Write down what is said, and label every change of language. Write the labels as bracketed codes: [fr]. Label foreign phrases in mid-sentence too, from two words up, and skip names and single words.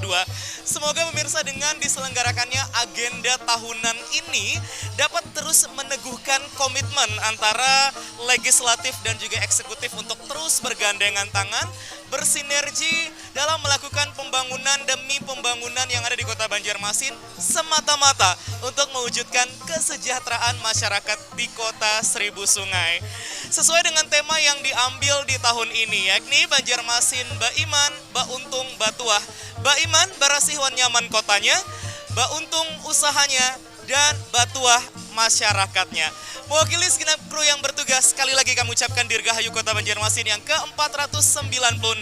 [id] Semoga pemirsa dengan diselenggarakannya agenda tahunan ini dapat terus meneguhkan komitmen antara legislatif dan juga eksekutif untuk terus bergandengan tangan, bersinergi dalam melakukan pembangunan demi pembangunan yang ada di Kota Banjarmasin semata-mata untuk mewujudkan kesejahteraan masyarakat di Kota Seribu Sungai. Sesuai dengan tema yang diambil di tahun ini, yakni Banjarmasin Baiman, Bauntung, Batuah. Baiman barasihwan nyaman kotanya, Bauntung usahanya, dan Batuah masyarakatnya. Mewakili segenap kru yang bertugas, sekali lagi kami ucapkan Dirgahayu Kota Banjarmasin yang ke-496.